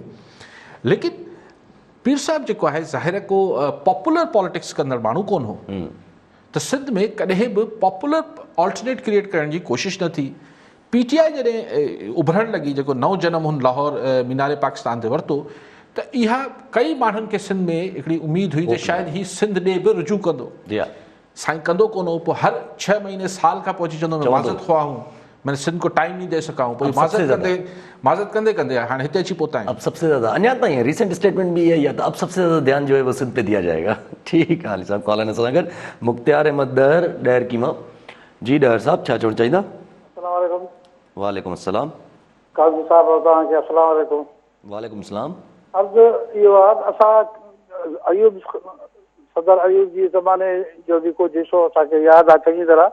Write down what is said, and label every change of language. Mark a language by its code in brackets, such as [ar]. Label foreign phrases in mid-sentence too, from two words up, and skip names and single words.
[sd] लेकिन पीर साहब जेको आहे ज़ाहिर को [en] popular politics [sd] कंदड़ माण्हू कोन हो, त सिंध में कॾहिं बि [en] popular alternate create [sd] करण जी कोशिशि न थी। PTI जॾहिं उभरण लॻी, जेको नओं जनम हुन लाहौर मीनारे पाकिस्तान ते वरितो, त इहा कई माण्हुनि खे सिंध में हिकिड़ी उमेद हुई त शायदि हीउ सिंध ॾे बि रुजू कंदो। साईं कंदो कोन हो, पोइ हर 6 महीने साल खां पोइ अची चवंदो [hi] मैं माज़त ख़्वाह हूं, मैंने सिंध को टाइम नहीं दे सका हूं। [sd] पोइ माज़त कंदे कंदे हाणे हिते अची पहुता आहियूं। [hi] अब सबसे ज़्यादा [sd] अञा ताईं [en] recent statement [hi] भी है या तो अब सबसे ज़्यादा ध्यान जो है वो सिंध पे दिया जाएगा। ठीक है, [sd] हाली साहब कॉल आने सां गॾु मुख्तियार अहमद डहर डहर कीमा जी। डहर साहब छा चवणु चाहींदा? अस्सलाम वालेकुम। वालेकुम अस्सलाम। काज़ी साहब तव्हांखे अस्सलाम वालेकुम। वालेकुम सलाम। अर्ज़ु इहो आहे, असां अयूब सदर अयूब जी ज़माने जो जेको जिसो असांखे यादि आहे चङी तरह।